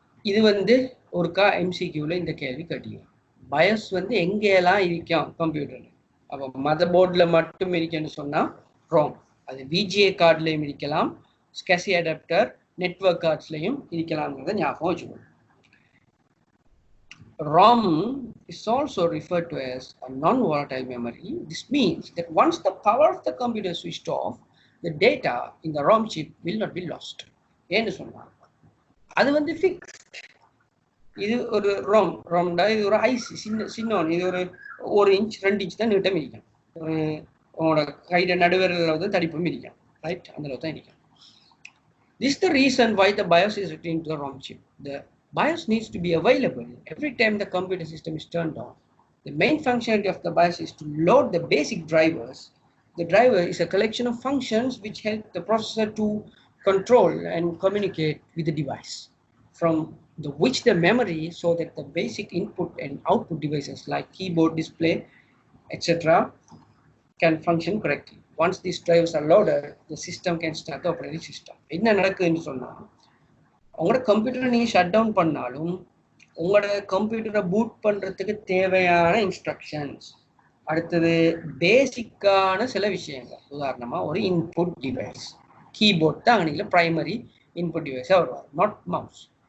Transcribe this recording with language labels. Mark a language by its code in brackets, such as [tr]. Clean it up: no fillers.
[ta] இது வந்து ஒருக்கா எம்சிக்யூவில் இந்த கேள்வி கேட்டீங்க. BIOS வந்து எங்கெல்லாம் இருக்கும் கம்ப்யூட்டரில்? அப்போ மதர் போர்டில் மட்டும் இருக்குன்னு சொன்னால் ROM, அது VGA கார்ட்லையும் இருக்கலாம், SCSI அடாப்டர் நெட்வொர்க் கார்ட்ஸ்லையும் இருக்கலாம்ங்கிறத ஞாபகம் வச்சுக்கணும். [en] ROM is also referred to as a non-volatile memory. This means that once the power of the computer is switched off, the data in the ROM chip will not be lost. [ta] ஏன்னு சொன்னா அது வந்து fixed. இது ஒரு ROM இது ஒரு IC, சின்ன இது ஒரு இன்ச் 2 இன்ச் தான் நீட்டம் இருக்கும். உங்களோட கையில நடுவரில் வந்து தடிப்பும் இருக்கும். ரைட், அந்த அளவு தான் இருக்கும். [en] This is the reason why the BIOS is written into the ROM chip. The BIOS needs to be available every time the computer system is turned on. The main functionality of the BIOS is to load the basic drivers. The driver is a collection of functions which help the processor to control and communicate with the device, from which the memory, so that the basic input and output devices like keyboard, display, etc. can function correctly. Once these drivers are loaded, the system can start the operating system. [ta] என்ன நடக்குதுன்னு சொன்னா உங்களோட கம்ப்யூட்டரை நீங்க shut down பண்ணாலும் உங்களோட கம்ப்யூட்டரை boot பண்றதுக்கு தேவையான இன்ஸ்ட்ரக்ஷன்ஸ், அடுத்தது பேசிக்கான சில விஷயங்கள், உதாரணமா ஒரு இன்புட் டிவைஸ், கீபோர்ட் தான் அன்னைக்கு பிரைமரி இன்புட் டிவைஸா வருவார், [en] Not mouse.